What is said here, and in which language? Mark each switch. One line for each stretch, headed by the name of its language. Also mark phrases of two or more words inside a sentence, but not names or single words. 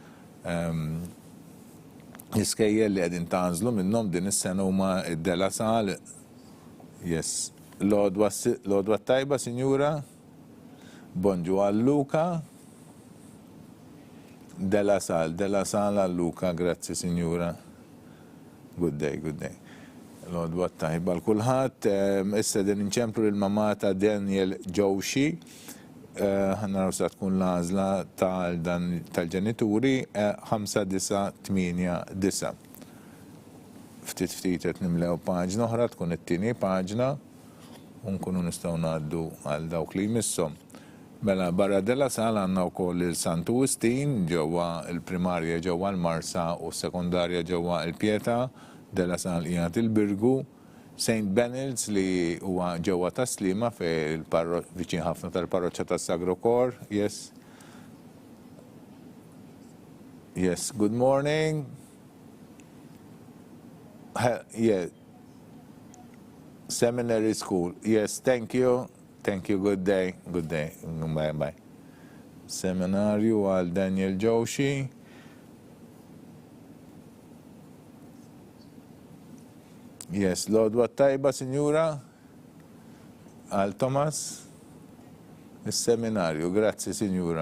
Maltese: L-iskejjel li qegħdin tanżlu minnhom din is-sena huma d-Della Sal. Yes. L-għodwa tajba, Sinjura. Bonġu għal Luka. Della Sal għal Luka, grazzi Sinjura.
English: Good day, good day.
Maltese: L-għodwa tajba l-kulħadd. Issa din inċemplu l-mamma ta' Daniel Joshi. Naraw sa tkun l-għażla tal-ġenituri 5989. Ftit qed nimlew paġna oħra tkun it-tieni paġna u nkunu nistgħu ngħaddu għal dawk li jmisshom. Mela barra Della Sal għandna wkoll il-Sant Agustin ġewwa il-primarja ġewwa l-Marsa u s-sekondarja ġewwa l-Pieta, Della Sal qiegħed il-Birgu, St. Benil's li huwa ġewwa Taslima viċin ħafna tal-parroċċja tas-Sagro Cor.
English: Yes. Yes, good morning. Yeah. Seminary School. Yes, thank you. Thank you, good day. Good day. Bye-bye.
Maltese: Seminarju għal Daniel Joshi. Yes, l-għodwa tajba, Sinjura. Għal Thomas. Il-seminarju, grazzi, Sinjura.